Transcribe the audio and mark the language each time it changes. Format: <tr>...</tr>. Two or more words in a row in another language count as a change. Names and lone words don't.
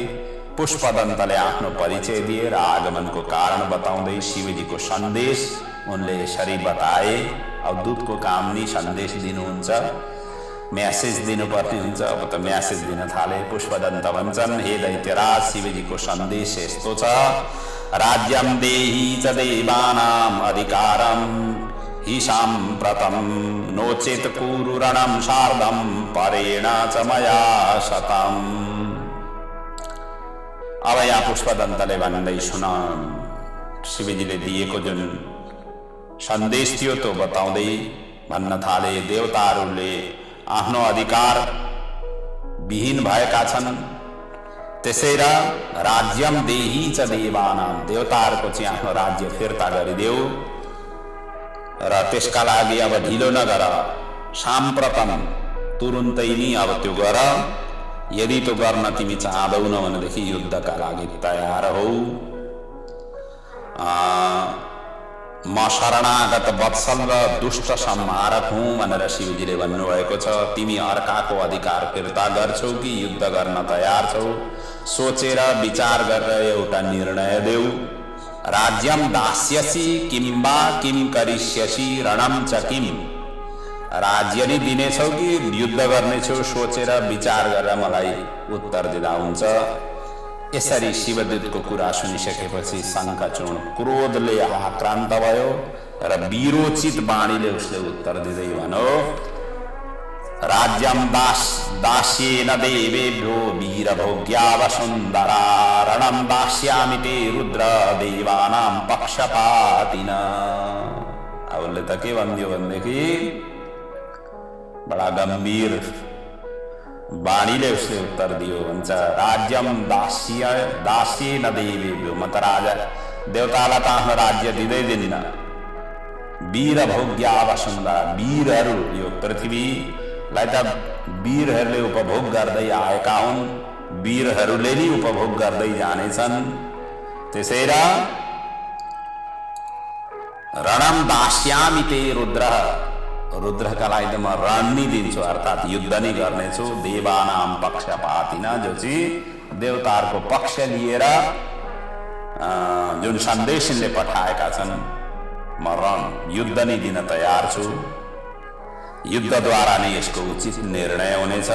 <ne>पुष्पदन्तले आफ्नो परिचय दिएर आगमनको कारण बताउँदै शिवजीको सन्देश उनले यसरी बताए। अब दूतको काम नि सन्देश दिनुहुन्छ, म्यासेज दिनुपर्ने हुन्छ। अब त म्यासेज दिन थाले। पुष्पदन्त भन्छन्, हे दैत्यराज, शिवजीको सन्देश यस्तो छ,</ne> <sa>राज्यं देहि च देवानाम् अधिकारं हि साम्प्रतं नोचेत कुरु रणं सार्धं परेण च मया शतम्।</sa> <ne>अब यहाँ पुष्पदन्तले भन्दै सुन, शिवजीले दिएको जुन सन्देश थियो त्यो बताउँदै भन्न थाले, देवताहरूले आफ्नो अधिकार विहीन भएका छन्।</ne> <sa>त्यसैले राज्यम देहि च देवानां,</sa> <ne>देवताहरूको चाहिँ आफ्नो राज्य फिर्ता गरिदेऊ र त्यसका लागि अब ढिलो नगर। साम्प्रतम, तुरुन्तै नि अब त्यो गर। यदि त्यो गर्न तिमी चाहदैनौ भनेदेखि युद्धका लागि तयार हौ। म शरणागत वत्सल र दुष्ट संहारक हुँ भनेर शिवजीले भन्नुभएको छ। तिमी अर्काको अधिकार फिर्ता गर्छौ कि युद्ध गर्न तयार छौ, सोचेर विचार गरेर एउटा निर्णय देऊ।</ne> <sa>राज्यम दास्यसि किम्बा किम करिष्यसि रणम च किम।</sa> <ne>राज्य नै दिनेछौ कि युद्ध गर्नेछौ सोचेर विचार गरेर मलाई उत्तर दिँदा हुन्छ। यसरी शिवदूतको कुरा सुनिसकेपछि शङ्खचूर्ण क्रोधले आक्रान्त भयो र वीरोचित बाणीले उसले उत्तर दिँदै भन्यो,</ne> <sa>राज्यम दास्येन देवेभ्यो वीरभोग्या वसुन्धरा रणं दास्यामि ते रुद्र देवानां पक्षपातिन।</sa> <ne>अब उसले त के भन्दियो भनेदेखि बडा गम्भीर बाणीले उसले उत्तर दियो भन्छ,</ne> <sa>राज्यम दास्येन देवेभ्यो,</sa> <ne>म त राजा देवतालाई त आफ्नो राज्य दिँदै दिन्न।</ne> <sa>वीरभोग्या वसुन्धरा,</sa> <ne>वीरहरू यो पृथ्वीलाई त वीरहरूले उपभोग गर्दै आएका हुन्, वीरहरूले नै उपभोग गर्दै जानेछन्। त्यसैर</ne> <sa>रणम दास्यामि ते रुद्र,</sa> <ne>रुद्रका लागि त म रण नै दिन्छु, अर्थात् युद्ध नै गर्नेछु।</ne> <sa>देवानाम पक्षपातिन,</sa> <ne>जो चाहिँ देवताहरूको पक्ष लिएर जुन सन्देशले पठाएका छन्, म रण युद्ध नै दिन तयार छु। युद्धद्वारा नै यसको उचित निर्णय हुनेछ।</ne>